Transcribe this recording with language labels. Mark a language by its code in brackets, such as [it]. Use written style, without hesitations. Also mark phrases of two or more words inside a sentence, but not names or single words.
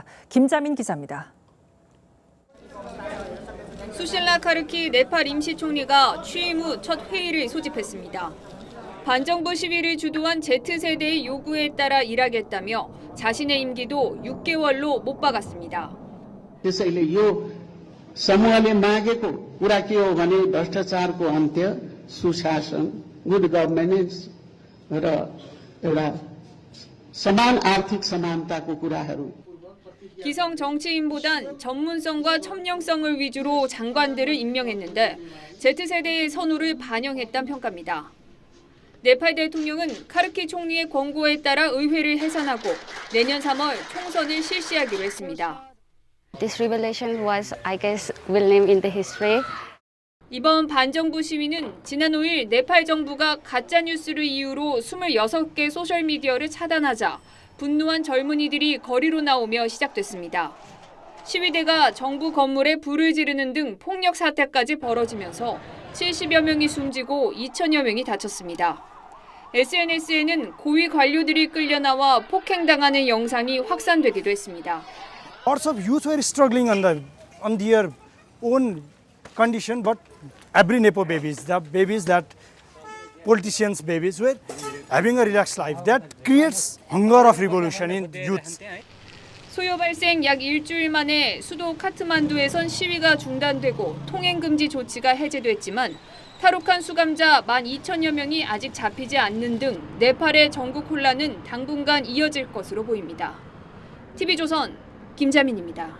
[ko] 김자민 기자입니다. 수실라 카르키 네팔 임시총리가 취임 후 첫 회의를 소집했습니다. 반정부 시위를 주도한 Z세대의 요구에 따라 일하겠다며 자신의 임기도 6개월로 못 박았습니다. [ne] त्यसैले यो समूहले मागेको कुरा के हो भने भ्रष्टाचारको अन्त्य, सुशासन, [en] good governance [ne] र एउटा समान आर्थिक समानताको कुराहरू. [ko] 기성 정치인보단 전문성과 첨령성을 위주로 장관들을 임명했는데 Z세대의 선호를 반영했다는 평가입니다. 네팔 대통령은 카르키 총리의 권고에 따라 의회를 해산하고 내년 3월 총선을 실시하기로 했습니다. [en] This revelation was, I guess, will name in the history. [ko] 이번 반정부 시위는 지난 5일 네팔 정부가 가짜뉴스를 이유로 26개 소셜미디어를 차단하자 분노한 젊은이들이 거리로 나오며 시작됐습니다. 시위대가 정부 건물에 불을 지르는 등 폭력 사태까지 벌어지면서 70여 명이 숨지고 2천여 명이 다쳤습니다. SNS에는 고위 관료들이 끌려나와 폭행당하는 영상이 확산되기도 했습니다. [en] Lots of youth were struggling on their own condition, but every Nepo babies, the babies that politicians' babies were having a relaxed life. That creates hunger of revolution in youth. [ko] 소요 발생 약 일주일 만에 수도 카트만두에선 시위가 중단되고 통행 금지 조치가 해제됐지만 탈옥한 수감자 12,000여 명이 아직 잡히지 않는 등 네팔의 전국 혼란은 당분간 이어질 것으로 보입니다. TV조선 김자민입니다.